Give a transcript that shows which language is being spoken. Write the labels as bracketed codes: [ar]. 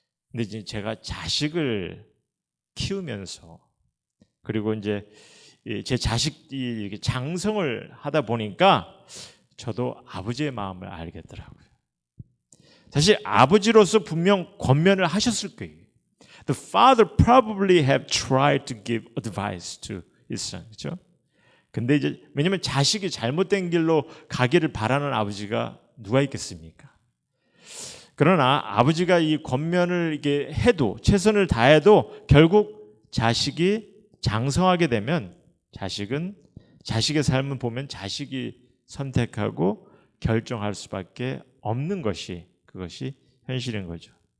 [ko] 근데 이제 제가 자식을 키우면서 그리고 이제 제 자식이 이렇게 장성을 하다 보니까 저도 아버지의 마음을 알겠더라고요. 사실 아버지로서 분명 권면을 하셨을 거예요. [en] The father probably have tried to give advice to his son. [ko] 그렇죠? 근데 이제 왜냐면 자식이 잘못된 길로 가기를 바라는 아버지가 누가 있겠습니까? 그러나 아버지가 이 권면을 이게 해도 최선을 다해도 결국 자식이 장성하게 되면 자식의 삶을 보면 자식이 선택하고 결정할 수밖에 없는 그것이 현실인 거죠.